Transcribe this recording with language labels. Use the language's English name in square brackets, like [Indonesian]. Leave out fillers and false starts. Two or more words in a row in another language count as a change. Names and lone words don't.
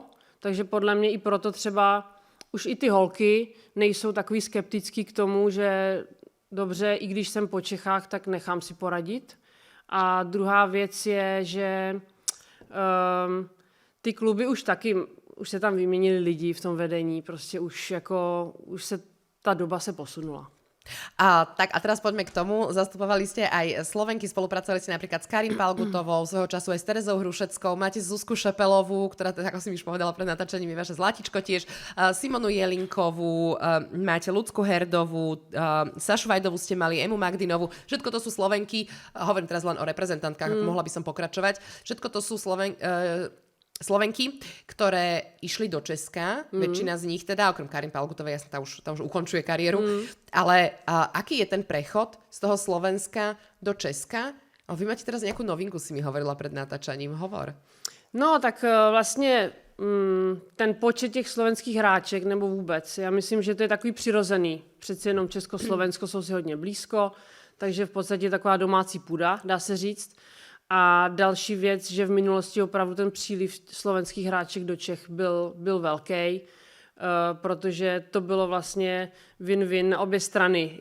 [Czech] Takže podle mě i proto třeba už i ty holky nejsou takový skeptický k tomu, že dobře, i když jsem po Čechách, tak nechám si poradit. A druhá věc je, že ty kluby už se tam vyměnili lidi v tom vedení, prostě už se ta doba se posunula. [Slovak] A teraz poďme k tomu. Zastupovali ste aj Slovenky, spolupracovali ste napríklad s Karim Palgutovou, svojho času aj s Terezou Hrušeckou, máte Zuzku Šepelovú, ktorá, ako si už povedala pred natáčaním, je vaše zlatičko tiež, Simonu Jelinkovú, máte Lucku Herdovú, Sašu Vajdovú ste mali, Emu Magdinovú, všetko to sú Slovenky, hovorím teraz len o reprezentantkách, mohla by som pokračovať, všetko to sú Slovenky, ktoré išli do Česka, väčšina z nich teda, okrem Karin Palgutovej, jasne, tá už ukončuje kariéru, ale aký je ten prechod z toho Slovenska do Česka? Vy máte teraz nejakú novinku, si mi hovorila pred natáčaním, hovor. [Czech] No, tak vlastně ten počet těch slovenských hráček, nebo vůbec, já myslím, že to je takový přirozený. Přeci jenom Česko-Slovensko jsou si hodně blízko, takže v podstatě taková domácí půda, dá se říct. A další věc, že v minulosti opravdu ten příliv slovenských hráček do Čech byl velký, protože to bylo vlastně win-win na obě strany.